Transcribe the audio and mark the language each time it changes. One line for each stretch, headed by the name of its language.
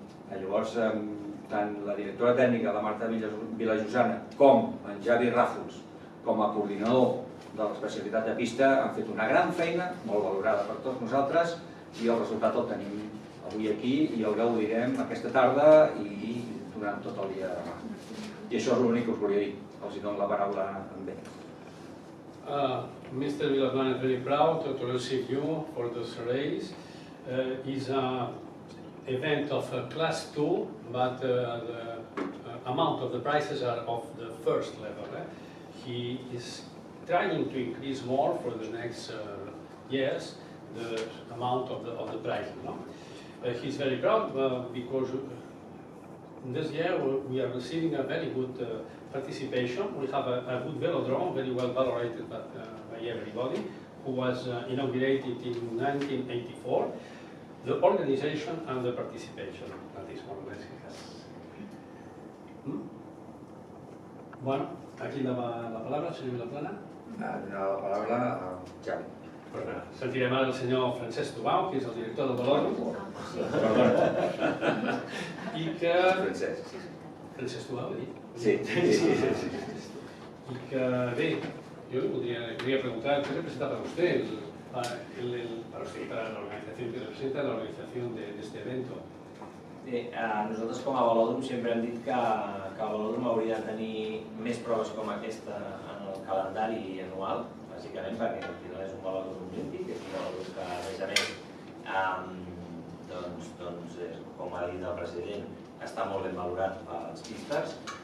Catalan: Llavors, tant la directora tècnica, la Marta Vilajosana, com en Xavi Ràfols, com a coordinador de l'especialitat de pista, han fet una gran feina, molt valorada per tots nosaltres, i el resultat el tenim avui aquí i el gaudirem aquesta tarda i durant tot el dia de demà. I això és l'únic que us volia dir. Els dono la paraula amb ell.
English: Mr. Vilaplana is very proud to receive you for this race. It's an event of class 2, but the amount of the prizes are of the first level. He is trying to increase more for the next years the amount of the prizes. He's very proud because this year we are receiving a very good participation. We have a good velodrome, very well valorated by everybody, who was inaugurated in 1984. The organization and the participation, that is more or less it has.
Spanish: Bueno, aquí la palabra, señor Vilaplana.
Catalan: Donar la paraula a Xavi. Sentirem ara el senyor Francesc Tubau, que és el director del Velòdrom. I que... Francesc Tubau, he dit? Sí. I que, bé,
Spanish: yo quería preguntar, ¿qué representa para usted, para la organización que representa la organización de este evento?
Catalan: Bé, nosaltres com a Velòdrom sempre hem dit que el Velòdrom hauria de tenir més proves com aquesta en el calendari anual, bàsicament perquè al final és un Velòdrom olímpic, és un Velòdrom que, a més, com ha dit el president, està molt ben valorat per les pistes